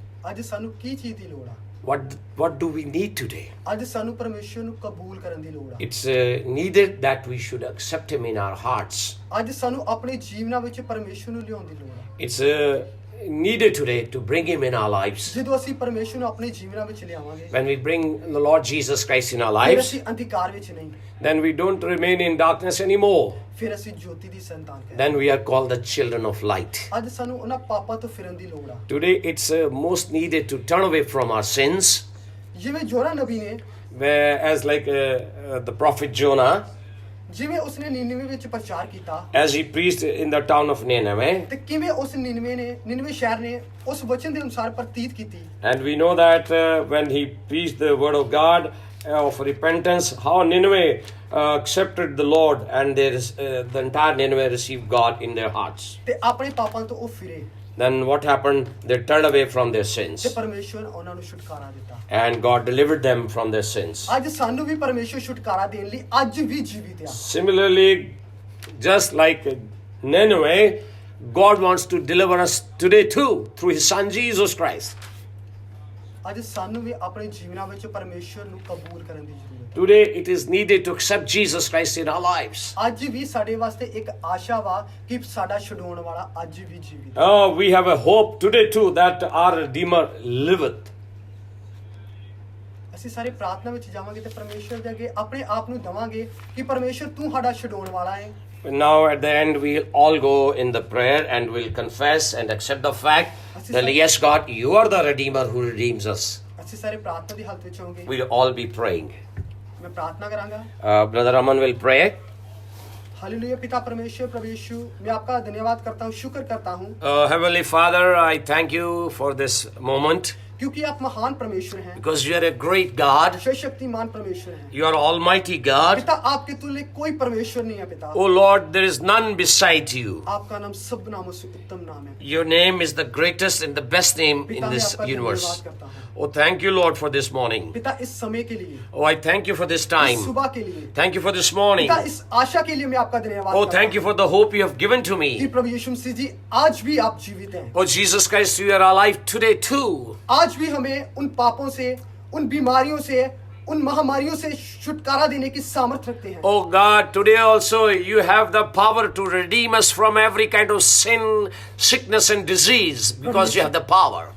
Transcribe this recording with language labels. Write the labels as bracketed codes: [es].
[pa] ਅੱਜ ਸਾਨੂੰ ਕੀ ਚੀਜ਼ ਦੀ ਲੋੜ ਆ [en] What do we need today? [pa] ਅੱਜ ਸਾਨੂੰ ਪਰਮੇਸ਼ਰ ਨੂੰ ਕਬੂਲ ਕਰਨ ਦੀ ਲੋੜ ਆ [en] It's needed that we should accept Him in our hearts. [pa] ਅੱਜ ਸਾਨੂੰ ਆਪਣੇ ਜੀਵਨਾਂ ਵਿੱਚ ਪਰਮੇਸ਼ਰ ਨੂੰ ਲਿਆਉਣ ਦੀ ਲੋੜ ਆ [en] It's needed today to bring Him in our lives. [pa] ਜਦੋਂ ਅਸੀਂ ਪਰਮੇਸ਼ਰ ਨੂੰ ਆਪਣੇ ਜੀਵਨਾਂ ਵਿੱਚ ਲਿਆਵਾਂਗੇ [en] When we bring the Lord Jesus Christ in our [pa] ਫਿਰ [en] lives, [pa] ਅਸੀਂ ਅੰਧਕਾਰ ਵਿੱਚ ਨਹੀਂ [en] then we don't remain in darkness anymore. [pa] ਫਿਰ ਅਸੀਂ ਜੋਤੀ ਦੀ ਸੰਤਾਨ ਕਹਿੰਦੇ [en] Then we are called the children of light. [pa] ਅੱਜ ਸਾਨੂੰ ਉਹਨਾਂ ਪਾਪਾਂ ਤੋਂ ਫਿਰਨ ਦੀ ਲੋੜ ਆ [en] Today it's most needed to turn away from our sins. [pa] ਜਿਵੇਂ ਜੋਨਾ ਨਬੀ ਨੇ [en] As like the prophet Jonah, [pa] ਜਿਵੇਂ ਉਸਨੇ ਨੀਨਵੇ ਵਿੱਚ ਪ੍ਰਚਾਰ ਕੀਤਾ [en] as he preached in the town of Nineveh. [pa] ਤੇ ਕਿਵੇਂ ਉਸ ਨੀਨਵੇ ਸ਼ਹਿਰ ਨੇ ਉਸ ਵਚਨ ਦੇ ਅਨੁਸਾਰ ਪ੍ਰਤੀਤ ਕੀਤੀ [en] And we know that when he preached the word of God of repentance, how Nineveh accepted the Lord, and the entire Nineveh received God in their hearts. [pa] ਤੇ ਆਪਣੇ ਪਾਪਾਂ ਤੋਂ ਉਹ ਫਿਰੇ [en] Then what happened? They turned away from their sins, [pa] ਤੇ ਪਰਮੇਸ਼ਰ ਉਹਨਾਂ ਨੂੰ ਛੁਟਕਾਰਾ ਦਿੱਤਾ [en] and God delivered them from their sins. [pa] ਅੱਜ ਸਾਨੂੰ ਵੀ ਪਰਮੇਸ਼ਰ ਛੁਟਕਾਰਾ ਦੇਣ ਲਈ ਅੱਜ ਵੀ ਜੀਵਿਤ ਆ [en] Similarly, just like Nineveh, God wants to deliver us today too through His Son Jesus Christ. [pa] ਅੱਜ ਸਾਨੂੰ ਵੀ ਆਪਣੇ ਜੀਵਨਾਂ ਵਿੱਚ ਪਰਮੇਸ਼ਰ ਨੂੰ ਕਬੂਲ ਕਰਨ ਦੀ ਜ਼ਰੂਰਤ ਹੈ [en] Today it is needed to accept Jesus Christ in our lives. [pa] ਅੱਜ ਵੀ ਸਾਡੇ ਵਾਸਤੇ ਇੱਕ ਆਸ਼ਾ ਵਾ ਕਿ ਸਾਡਾ ਛੁਡਾਉਣ ਵਾਲਾ ਅੱਜ ਵੀ ਜੀਵਿਤ ਹੈ [en] Oh, we have a hope today too that our Redeemer liveth. [pa] ਅਸੀਂ ਸਾਰੇ ਪ੍ਰਾਰਥਨਾ ਵਿੱਚ ਜਾਵਾਂਗੇ ਤੇ ਪਰਮੇਸ਼ਰ ਦੇ ਅੱਗੇ ਆਪਣੇ ਆਪ ਨੂੰ ਦਵਾਂਗੇ ਕਿ ਪਰਮੇਸ਼ਰ ਤੂੰ ਸਾਡਾ ਛੁਡਾਉਣ ਵਾਲਾ ਹੈ [en] Now at the end we'll all go in the prayer and we'll confess and accept the fact that yes God, you are the Redeemer who redeems us. [pa] ਅਸੀਂ ਸਾਰੇ ਪ੍ਰਾਰਥਨਾ ਦੀ ਹਾਲਤ ਵਿੱਚ ਹੋਵਾਂਗੇ [en] We'll all be praying. [pa] मैं प्रार्थना करांगा [en] Brother Aman will pray. [hi] Hallelujah पिता परमेश्वर प्रभु यीशु मैं आपका धन्यवाद करता हूँ शुक्र करता हूँ [en] Heavenly Father, I thank you for this moment [hi] क्योंकि आप महान परमेश्वर हैं [en] because you are a great God. [hi] सर्वशक्तिमान परमेश्वर हैं [en] You are Almighty God. [hi] पिता आपके तुल्य कोई परमेश्वर नहीं है पिता [en] Oh Lord, there is none beside you. [hi] आपका नाम सब नामों से उत्तम नाम है [en] Your name is the greatest and the best name in [hi] पिता मैं [en] this [hi] आपका धन्यवाद [en] universe. [hi] करता हूँ [en] Oh, thank you Lord for this morning. [hi] पिता इस समय के लिए [en] Oh, I thank you for this [hi] इस [en] time. [hi] सुबह के लिए [en] Thank you for this morning. [hi] पिता इस आशा के लिए मैं आपका धन्यवाद [en] Oh, [hi] करता [en] thank you [hi] हूँ [en] for the hope you have given to [hi] कि [en] me. [hi] प्रभु यीशु मसीह जी आज भी आप जीवित हैं [en] Oh, Jesus Christ, you are alive today too. [hi] आज आज भी हमें उन पापों से, उन बीमारियों से, उन महामारियों से छुटकारा देने की सामर्थ रखते हैं। [en] Oh God, today also you have the power to redeem us from every kind of sin, sickness and disease because you have the power.